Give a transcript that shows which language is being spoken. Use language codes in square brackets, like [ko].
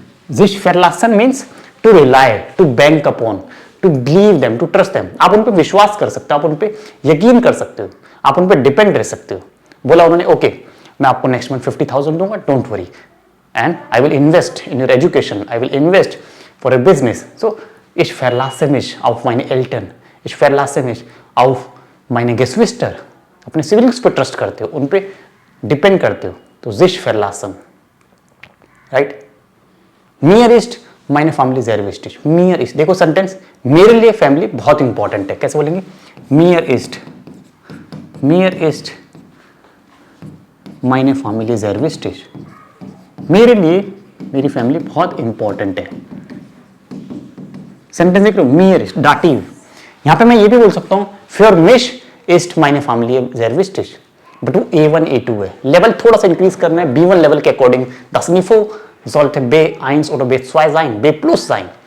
[en] Sich verlassen means to rely, to bank upon, to believe them, to trust them. [hi] आप उन पे विश्वास कर सकते हो, आप उन पे यकीन कर सकते हो, आप उन पे डिपेंड रह सकते हो। बोला उन्होंने ओके मैं आपको नेक्स्ट मंथ 50,000 दूंगा, [en] Don't worry, and I will invest in your education, I will invest for a business. [de] सो ich verlasse mich auf meine Eltern, ich verlasse mich auf meine Geschwister. [hi] अपने siblings पे trust करते हो, उन पे depend करते हो, तो sich verlassen, right. [de] Mir ist meine Family sehr wichtig. Mir ist, [hi] देखो सेंटेंस, मेरे लिए फैमिली बहुत इंपॉर्टेंट है, कैसे बोलेंगे? [de] Mir ist meine Family sehr wichtig. [hi] मेरे लिए मेरी फैमिली बहुत इंपॉर्टेंट है। सेंटेंस देख लो, Mir ist दाटिव, यहां पे मैं ये भी बोल सकता हूं [de] für mich ist meine Familie sehr wichtig, [hi] but वो A1 A2 है, लेवल थोड़ा सा इंक्रीज करना है B1 लेवल के according, [de] das Niveau sollte B1 oder B2 sein, B plus sein.